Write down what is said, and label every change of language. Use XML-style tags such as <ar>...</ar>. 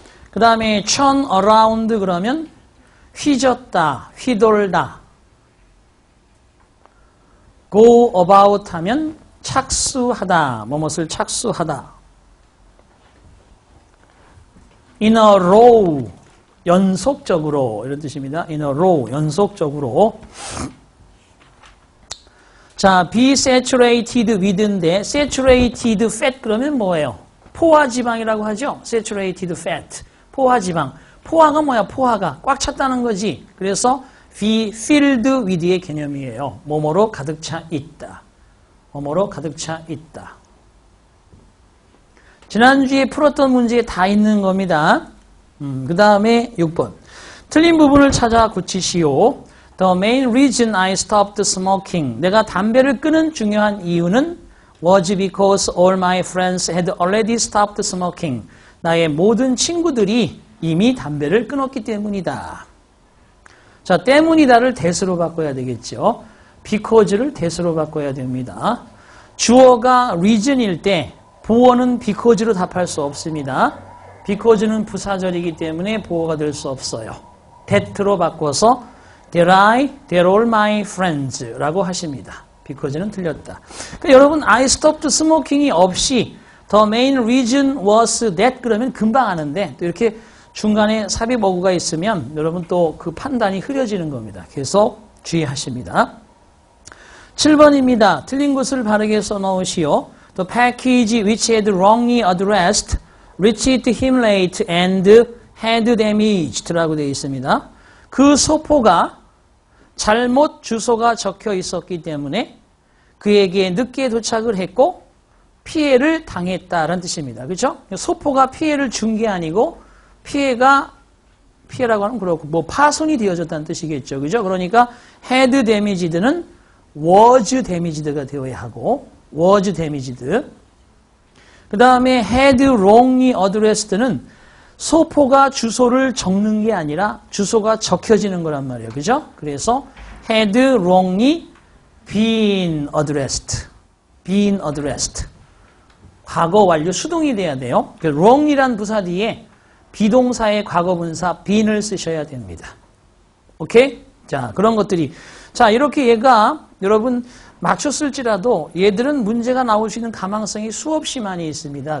<ko>그 다음에</ko> <en>turn around</en> <ko>그러면 휘젓다, 휘돌다.</ko> <en>go about</en> <ko>하면 착수하다, 뭐뭇을 착수하다.</ko> <en>in a row,</en> <ko>연속적으로 이런 뜻입니다.</ko> <en>in a row, 연속적으로.</en> <ko>자,</ko> <en>be saturated with</en> <ko>인데</ko> <en>saturated fat</en> <ko>그러면 뭐예요? 포화지방이라고 하죠.</ko> <en>saturated fat, 포화지방.</en> <ko>포화가 뭐야? 포화가 꽉 찼다는 거지. 그래서</ko> <en>be filled with</en> <ko>의 개념이에요. 뭐뭐로 가득 차 있다. 뭐뭐로 가득 차 있다. 지난주에 풀었던 문제에 다 있는 겁니다. 그 다음에 6번. 틀린 부분을 찾아 고치시오.</ko> <en>The main reason I stopped smoking.</en> <ko>내가 담배를 끊은 중요한 이유는</ko> <en>was because all my friends had already stopped smoking.</en> <ko>나의 모든 친구들이 이미 담배를 끊었기 때문이다. 자, 때문이다를 대수로 바꿔야 되겠죠. because를 대수로 바꿔야 됩니다. 주어가 reason일 때 보어는 because로 답할 수 없습니다. because는 부사절이기 때문에 보어가 될 수 없어요. that로 바꿔서</ko> <en>that all my friends</en> <ko>라고 하십니다. because는 틀렸다. 그러니까 여러분</ko> <en>I stopped smoking</en> <ko>이 없이</ko> <en>the main reason was that</en> <ko>그러면 금방 아는데 또 이렇게 중간에 삽입 어구가 있으면 여러분 또 그 판단이 흐려지는 겁니다. 계속 주의하십니다. 7번입니다. 틀린 것을 바르게 써놓으시오.</ko> <en>The package which had wrongly addressed reached him late and had damaged 라고 되어 있습니다.</en> <ko>그 소포가 잘못 주소가 적혀 있었기 때문에 그에게 늦게 도착을 했고 피해를 당했다라는 뜻입니다. 그렇죠? 소포가 피해를 준 게 아니고 피해라고 하면 그렇고 뭐 파손이 되어졌다는 뜻이겠죠. 그죠?</ko> <en>그러니까 had damaged는 was damaged가</en> <ko>되어야 하고</ko> <en>was damaged.</en> <ko>그 다음에 had wrongly addressed는 소포가 주소를 적는 게 아니라 주소가 적혀지는 거란 말이에요. 그죠?</ko> <en>그래서 had wrongly been addressed. been addressed.</en> <ko>과거 완료 수동이 돼야 돼요. wrong이란 부사 뒤에 비동사의 과거분사 been을 쓰셔야 됩니다. 오케이? 자, 그런 것들이. 자, 이렇게 얘가 여러분 맞췄을지라도 얘들은 문제가 나올 수 있는 가망성이 수없이 많이 있습니다.</ko>